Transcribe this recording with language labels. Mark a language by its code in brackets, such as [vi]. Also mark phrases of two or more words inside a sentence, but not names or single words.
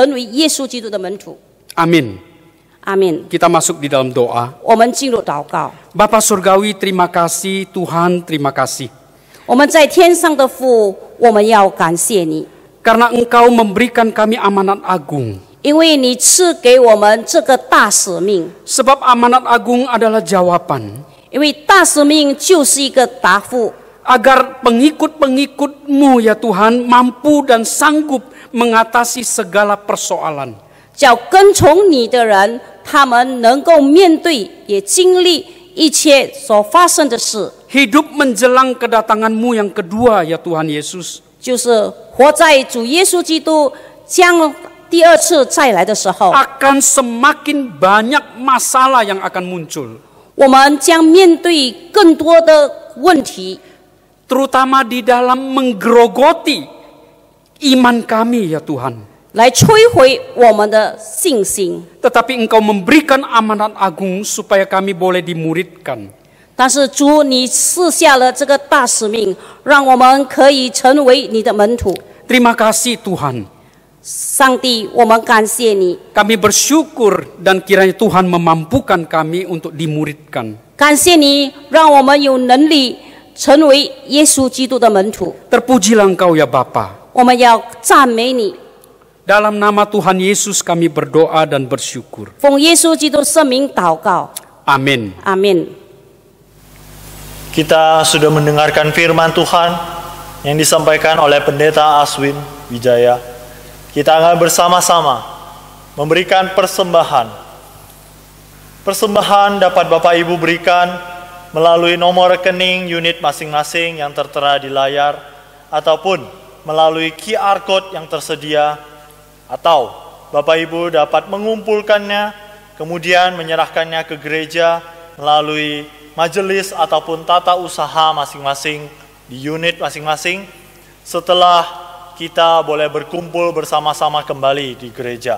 [id] Amin. [zh] 阿门。 [id] Kita masuk di dalam doa. [zh] 我们进入祷告。 [id] Bapa Surgawi, terima kasih. Tuhan, terima kasih. [zh] 我们在天上的父，我们要感谢你， [id] Karena Engkau memberikan kami amanat agung. [zh] 因为你赐给我们这个大使命。 [id] Sebab amanat agung adalah jawaban. [zh] 因为大使命就是一个答复， [id] Agar pengikut-pengikut-Mu ya Tuhan mampu dan sanggup mengatasi segala persoalan. [zh] 叫跟从你的人，他们能够面对也经历一切所发生的事， [id] Hidup menjelang kedatangan-Mu yang kedua ya Tuhan Yesus. [zh] 就是活在主耶稣基督将第二次再来的时候， [id] Akan semakin banyak masalah yang akan muncul. [zh] 我们将面对更多的问题， [id] Terutama di dalam menggerogoti iman kami ya Tuhan. [zh] 来摧毁我们的信心。 [id] Tetapi Engkau memberikan amanat agung supaya kami boleh dimuridkan. [zh] 但是主，你赐下了这个大使命，让我们可以成为你的门徒。 [id] Terima kasih Tuhan. [zh] 上帝，我们感谢你， [id] Kami bersyukur dan kiranya Tuhan memampukan kami untuk dimuridkan. [zh] 感谢你，让我们有能力成为耶稣基督的门徒。 [id] Terpujilah Engkau ya Bapa. [zh] 我们要赞美你， [id] Dalam nama Tuhan Yesus kami berdoa dan bersyukur. [zh] 奉耶稣基督圣名祷告， [id] Amin. [zh] 阿门。 [id] Kita sudah mendengarkan firman Tuhan yang disampaikan oleh Pendeta Aswin Wijaya. Kita akan bersama-sama memberikan persembahan. Persembahan dapat Bapak Ibu berikan melalui nomor rekening unit masing-masing yang tertera di layar, ataupun melalui QR Code yang tersedia, atau Bapak Ibu dapat mengumpulkannya, kemudian menyerahkannya ke gereja melalui majelis ataupun tata usaha masing-masing di unit masing-masing, setelah kita boleh berkumpul bersama-sama kembali di gereja.